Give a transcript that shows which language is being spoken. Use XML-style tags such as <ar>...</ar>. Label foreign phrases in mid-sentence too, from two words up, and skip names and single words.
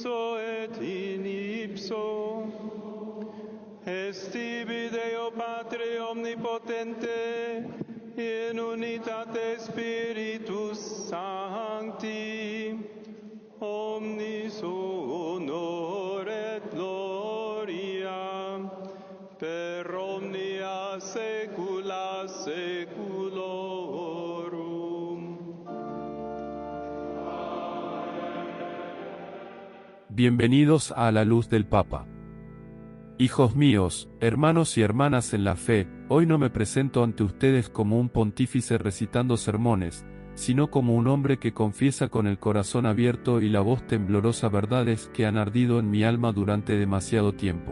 <la>ipso et in ipso, est tibi Deo Patre omnipotente, in unitate Spiritus Sancti, omnis honor et gloria, per omnia saecula saeculorum.</la> <es>Bienvenidos a la luz del Papa. Hijos míos, hermanos y hermanas en la fe, hoy no me presento ante ustedes como un pontífice recitando sermones, sino como un hombre que confiesa con el corazón abierto y la voz temblorosa verdades que han ardido en mi alma durante demasiado tiempo.</es>